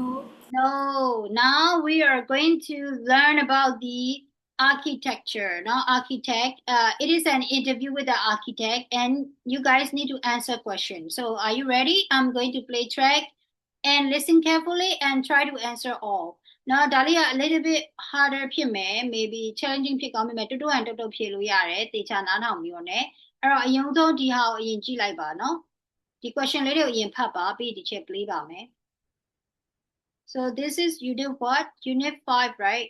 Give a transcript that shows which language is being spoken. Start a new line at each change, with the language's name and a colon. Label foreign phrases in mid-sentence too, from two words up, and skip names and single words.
English: Now we are going to learn about the architecture, not architect. It is an interview with the architect, and you guys need to answer questions. So, are you ready? I'm going to play track and listen carefully and try to answer all. Now, Dalia, a little bit harder
Burmese: ဖြစ်မယ်
English: maybe challenging
Burmese: ဖြစ်ကောင်းပေမဲ့တူတူဟန်တုတ်တုတ်ဖြေလို့ရတယ်တေချာနားထောင်ပြီးတော့ ਨੇ အဲ့တော့အရင်ဆုံးဒီဟာကိုအရင်ကြည့်လိုက်ပါနော်ဒီ question လေးတွေကိုအရင်ဖတ်ပါပြီးဒီချက် play ပါမယ်
English: So this is unit what? Unit 5, right?